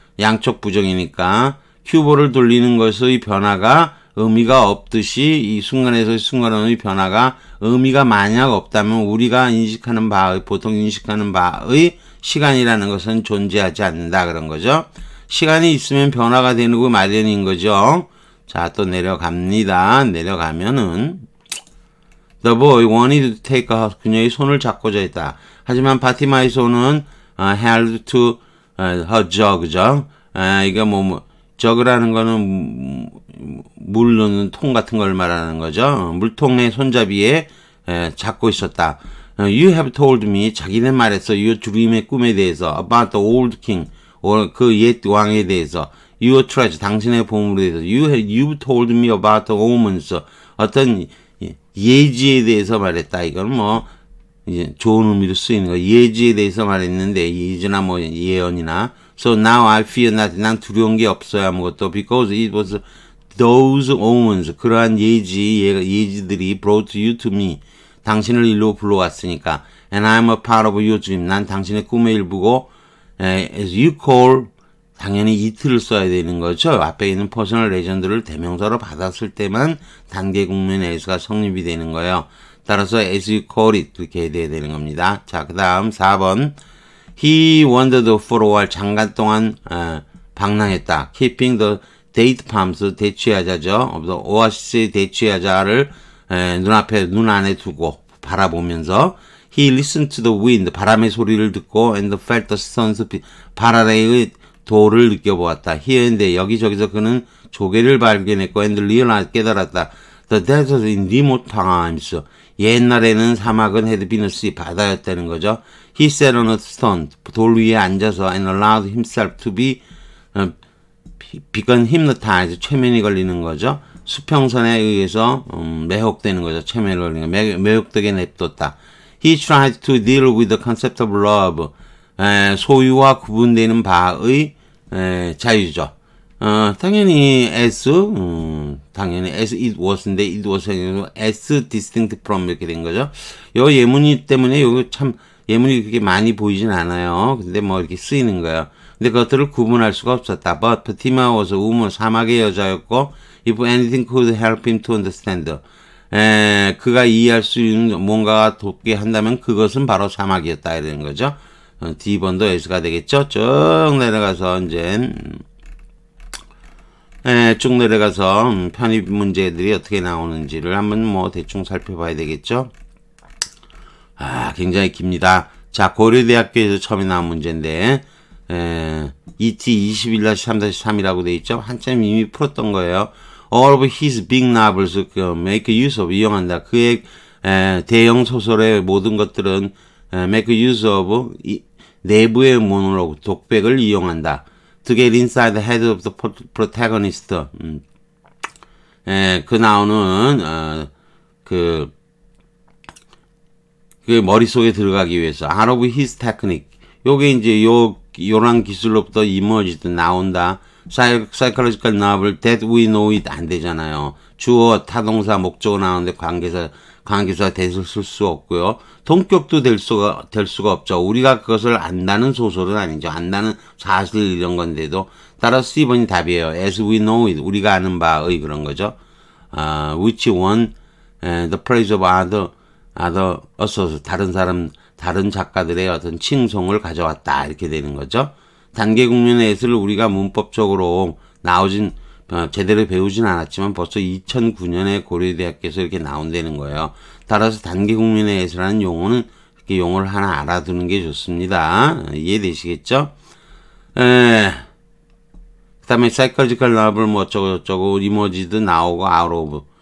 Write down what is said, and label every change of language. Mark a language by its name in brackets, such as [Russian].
[Korean] 양쪽 부정이니까 큐브를 돌리는 것의 변화가 의미가 없듯이 이 순간에서의 순간의 변화가 의미가 만약 없다면 우리가 인식하는 바의 보통 인식하는 바의 시간이라는 것은 존재하지 않는다 그런 거죠. 시간이 있으면 변화가 되는 거 마련인 거죠. 자, 또 내려갑니다. 내려가면은 [English] The boy wanted to take her. [Korean] 그녀의 손을 잡고자 했다. 하지만 파티마의 손은 [English] held to her jug [Korean] 죠. 이게 jug라는 거는 물 넣는 통 같은 걸 말하는 거죠. 물통의 손잡이에 잡고 있었다. [English] You have told me, [Korean] 자기는 말했어. [English] Your dream [Korean] 의 꿈에 대해서. [English] About the old king, [Korean] 그 옛 왕에 대해서. [English] Your treasure, [Korean] 당신의 보물에 대해서. [English] You've told me about the omens, [Korean] 어떤 예지에 대해서 말했다. 이건 이제 좋은 의미로 쓰이는 거. 예지에 대해서 말했는데, 예지나 예언이나. [English] So now I fear nothing. [Korean] 난 두려운 게 없어요. 아무것도. [English] Because it was those omens. [Korean] 그러한 예지들이 [English] brought you to me. [Korean] 당신을 일로 불러왔으니까. [English] And I'm a part of your dream. [Korean] 난 당신의 꿈의 일부고, [English] as you call, [Korean] 당연히 it를 써야 되는 거죠. 앞에 있는 퍼스널 레전드를 대명사로 받았을 때만 단계 국면 as가 성립이 되는 거예요. 따라서 [English] as you call it [Korean] 이렇게 돼야 되는 겁니다. 자, 그 다음 4번. [English] He wandered for a while. [Korean] 잠깐 동안 방랑했다. [English] Keeping the date palms, 대추야자죠. [Korean] 오아시스의 대추야자를 눈 안에 두고 바라보면서 [English] He listened to the wind. [Korean] 바람의 소리를 듣고 [English] and felt the sun's [Korean] 발 아래의 도를 느껴보았다. [English] Here and there. [Korean] 여기저기서 그는 조개를 발견했고 [English] and realized [Korean] 깨달았다. [English] The desert in remote times. [Korean] 옛날에는 사막은 [English] had been a sea. [Korean] 바다였다는 거죠. [English] He sat on a stone. [Korean] 돌 위에 앉아서 [English] and allowed himself to be become hypnotized. [Korean] 최면이 걸리는 거죠. 수평선에 의해서 매혹되는 거죠. 최면이 걸리는 거. 매혹되게 냅뒀다. [English] He tried to deal with the concept of love. [Korean] 소유와 구분되는 바의 자유죠. 당연히 당연히 [English] as it was [Korean] 인데 [English] it was as distinct from [Korean] 이렇게 된 거죠. 요 예문이 때문에 요거 참 예문이 그렇게 많이 보이진 않아요. 근데 이렇게 쓰이는 거예요. 근데 그것들을 구분할 수가 없었다. [English] But Fatima was a woman. [Korean] 사막의 여자였고 [English] if anything could help him to understand. [Korean] 그가 이해할 수 있는 뭔가가 돕게 한다면 그것은 바로 사막이었다 이런 거죠. D번도 S가 되겠죠. 쭉 내려가서 이제 쭉 내려가서 편입 문제들이 어떻게 나오는지를 한번 대충 살펴봐야 되겠죠. 굉장히 깁니다. 자, 고려대학교에서 처음에 나온 문제인데 ET 21-3-3이라고 돼 있죠. 한참 이미 풀었던 거예요. [English] All of his big novels make use of [Korean] 이용한다. 그의 대형 소설의 모든 것들은 [English] make use of [Korean] 내부의 모노로그 독백을 이용한다. [English] To get inside the head of the protagonist. [Korean] 그 나오는 그 머릿속에 들어가기 위해서 [English] out of his technique. [Korean] 요게 이제 요런 기술로부터 emerged 나온다. [English] psychological novel that we know it [Korean] 안 되잖아요. 주어, 타동사, 목적어 나오는데 관계사 대을 쓸 수 없고요. 동격도 될 수가 없죠. 우리가 그것을 안다는 소설은 아니죠. 안다는 사실 이런 건데도 따라서 C번이 답이에요. [English] As we know it. [Korean] 우리가 아는 바의 그런 거죠. [English] Which won the praise of other authors. [Korean] 다른 작가들의 어떤 칭송을 가져왔다. 이렇게 되는 거죠. 단계 국면의 S를 우리가 문법적으로 제대로 배우진 않았지만 벌써 2009년에 고려대학교에서 이렇게 나온다는 거예요. 따라서 단계 국면의 S라는 용어는 이렇게 용어를 하나 알아두는 게 좋습니다. 이해되시겠죠? 그 다음에 psychological novel 어쩌고 emerged 나오고 out of.